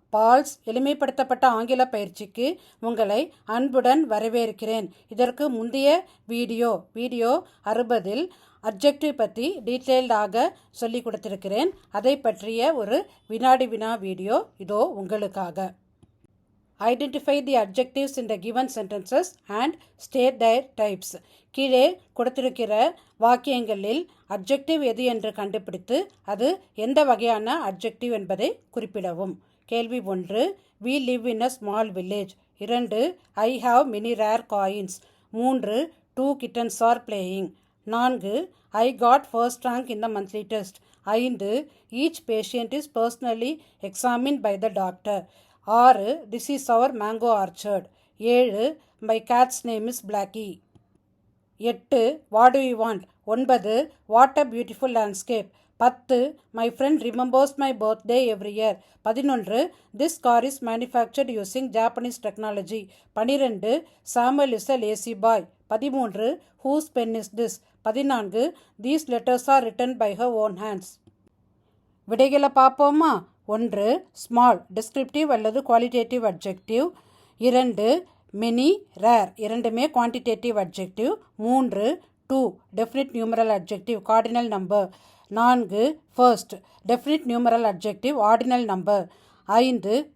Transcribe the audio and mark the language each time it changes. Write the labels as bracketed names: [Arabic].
[Tamil] Balls எளிமைப்படுத்தப்பட்ட ஆங்கில பயிற்சிக்கு உங்களை அன்புடன் வரவேற்கிறேன். இதற்கு முந்தைய வீடியோ 60 அட்ஜெக்டிவ் பற்றி டீட்டெயில்டாக சொல்லி கொடுத்திருக்கிறேன். அதை பற்றிய ஒரு வினாடி வினா வீடியோ இதோ உங்களுக்காக. [English] Identify the adjectives in the given sentences and state their types. [Tamil] கீழே கொடுத்திருக்கிற வாக்கியங்களில் அட்ஜெக்டிவ் எது என்று கண்டுபிடித்து அது எந்த வகையான அட்ஜெக்டிவ் என்பதை குறிப்பிடவும். கேள்வி 1. [English] We live in a small village. 2. I have many rare coins. 3. 2 kittens are playing. 4. I got first rank in the monthly test. 5. Each patient is personally examined by the doctor. 6. This is our mango orchard. 7. My cat's name is Blackie. 8. What do you want? 9. What a beautiful landscape. 10. My friend remembers my birthday every year. 11. This car is manufactured using Japanese technology. 12. Samuel is a lazy boy. 13. Whose pen is this? 14. These letters are written by her own hands. [Tamil] விடைகளை பார்ப்போமா? 1. [English] Small descriptive அல்லது qualitative adjective. 2. Many rare இரண்டுமே quantitative adjective. 3. 2 definite numeral adjective cardinal number. 4. First definite numeral adjective ordinal number. 5.